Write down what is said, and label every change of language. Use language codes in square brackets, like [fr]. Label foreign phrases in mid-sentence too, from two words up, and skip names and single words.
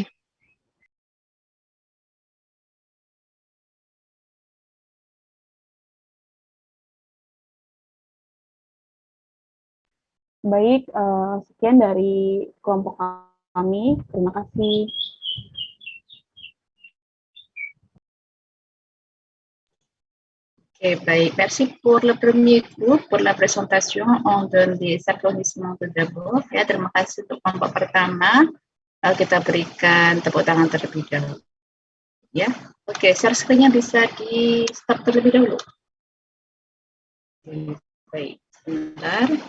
[id] Baik, sekian dari kelompok kami. Terima kasih. Ok, baik. [fr] Merci pour le premier groupe, pour la présentation. On donne des applaudissements tout d'abord. [id] Ya, terima kasih untuk kelompok pertama. Kita berikan tepuk tangan terlebih dahulu. Ya, oke. [en] Share screen- [id] nya bisa di stop terlebih dahulu. Oke, baik, sebentar.